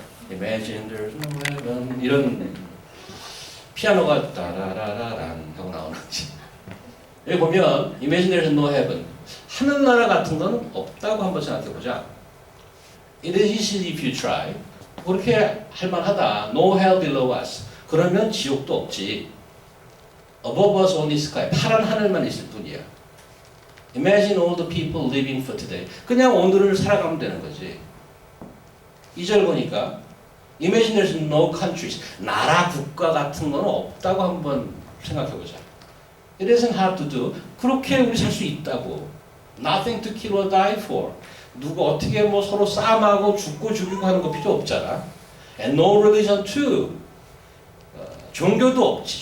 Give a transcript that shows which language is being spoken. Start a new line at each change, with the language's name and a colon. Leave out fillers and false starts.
English: Imagine there's no heaven
Korean: 이런 피아노가 따라라라란 하고 나오는지 여기 보면 Imagine there's no heaven 하늘나라 같은 건 없다고 한번 생각해보자.
English: It is easy if you try.
Korean: 그렇게 할만하다.
English: No hell below us.
Korean: 그러면 지옥도 없지.
English: Above us only sky.
Korean: 파란 하늘만 있을 뿐이야.
English: Imagine all the people living for today.
Korean: 그냥 오늘을 살아가면 되는 거지. 2절 보니까
English: Imagine there's no countries.
Korean: 나라, 국가 같은 건 없다고 한번 생각해보자.
English: It isn't hard to do.
Korean: 그렇게 우리 살 수 있다고.
English: Nothing to kill or die for.
Korean: 누가 어떻게 뭐 서로 싸움하고 죽고 죽이고 하는 거 필요 없잖아.
English: And no religion too.
Korean: 종교도 없지.